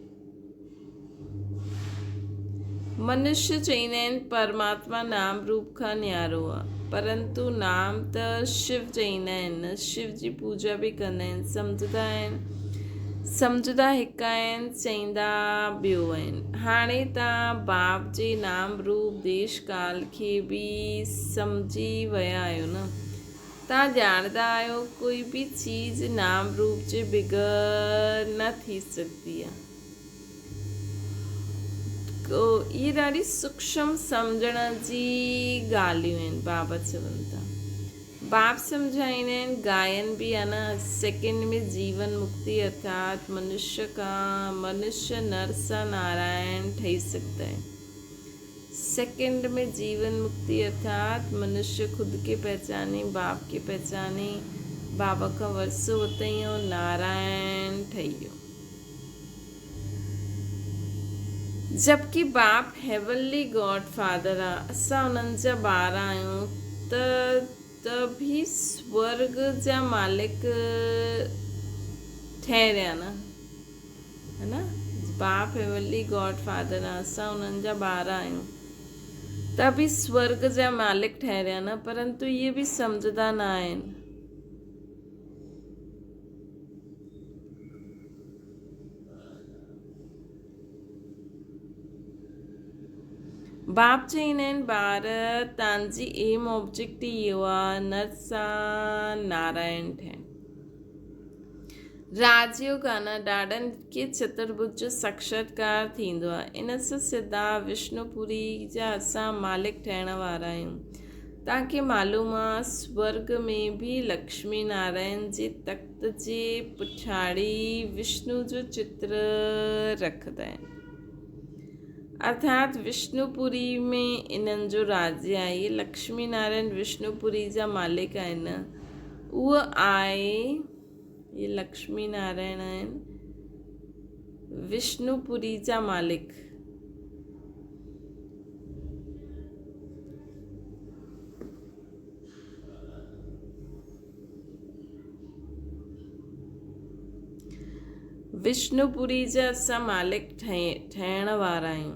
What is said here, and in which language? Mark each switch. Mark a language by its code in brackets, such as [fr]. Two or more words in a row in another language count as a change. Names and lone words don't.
[sd] मनुष्य चईंदा आहिनि परमात्मा नाम रूप खां न्यारो आहे, परंतु नाम त शिव चईंदा आहिनि न। शिव जी पूजा बि कंदा आहिनि। सम्झंदा हिकु आहिनि, चईंदा ॿियो आहिनि। हाणे तव्हां बाप जे नाम रूप देश काल खे बि सम्झी विया आहियो न। तव्हां ॼाणंदा आहियो कोई बि चीज़ नाम रूप जे बग़ैर न थी सघंदी आहे। इहे ॾाढी सूक्ष्म सम्झण जी ॻाल्हियूं आहिनि। बाबा चवनि था, बाप सम्झाईंदा आहिनि। गायन बि आहे न, सेकेंड में जीवन मुक्ति अर्थात मनुष्य नर सां नारायण ठही सघंदा आहिनि। सेकेंड में जीवन मुक्ति अर्थात मनुष्य ख़ुदि खे पहचाने, बाप खे पहचाने, बाबा खां वरसो वरितईं और नारायण ठही वियो। जबकि बाप [en] heavenly God father [sd] आहे। असां उन्हनि जा ॿार आहियूं। त तभी स्वर्ग जा मालिक ठहरिया न, है न। बाप [en] heavenly God father [sd] असां उन्हनि जा ॿार आहियूं, तभी स्वर्ग जा मालिक ठहरिया न, परंतु [hi] ये भी [sd] सम्झंदा न आहिनि। बाप चईंदा आहिनि ॿार तव्हांजी [en] aim object [sd] इहो आहे नर सां नारायण ठहिणु। राजयोग आहे न, ॾाढनि खे चतुर्भुज जो साक्षात्कार थींदो आहे। इन सां सिधा विष्णुपुरी जा असां मालिक ठहिण वारा आहियूं। तव्हांखे मालूम आहे स्वर्ग में भी लक्ष्मी नारायण जे तख़्त जे पुछाड़ी विष्णु जो चित्र रखंदा आहिनि, अर्थात विष्णुपुरी में इन्हनि जो राज्य आहे। ये लक्ष्मी नारायण विष्णुपुरी जा मालिक आहिनि न, उहो आहे, ये लक्ष्मी नारायण आहिनि विष्णुपुरी जा मालिक। विष्णुपुरी जा असां मालिक ठहिण वारा आहियूं।